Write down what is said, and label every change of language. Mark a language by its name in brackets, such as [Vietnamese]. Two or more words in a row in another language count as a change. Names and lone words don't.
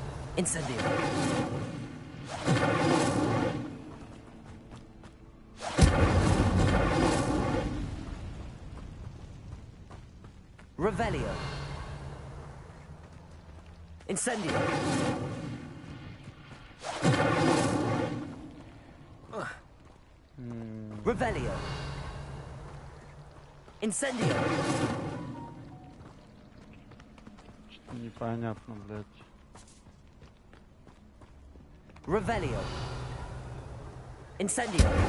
[Latin] Incendio. Revelio. Incendio. Revelio. Incendio. [Russian] Что-то непонятно, блядь. [Latin] Revelio. Incendio.